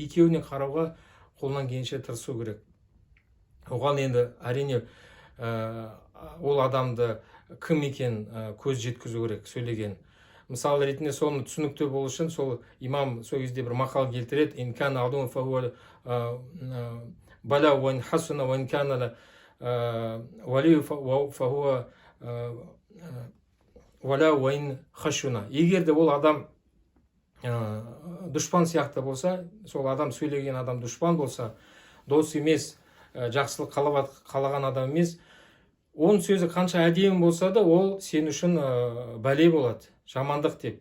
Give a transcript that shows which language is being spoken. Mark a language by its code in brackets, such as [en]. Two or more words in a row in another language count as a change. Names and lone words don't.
[kk] Екеуіне қарауға қолынан келгенше тырысу керек. Оған енді әрине ол адамды кім екен көз жеткізу керек сөйлеген. Мысалы ретінде соны түсінікті болу үшін сол имам сол кезде бір мақал келтіреді: [ar] إن كان عدو فهو بلاء وإن حسن وإن كان ولي فهو ولاء وإن خشن. [kk] Егер де ол адам дұшпан сияқты болса, сол адам сөйлеген адам дұшпан болса, дос емес, жақсылық қалаған адам емес, оның сөзі қанша әдемі болса да, ол сен үшін бәле болады, жамандық деп.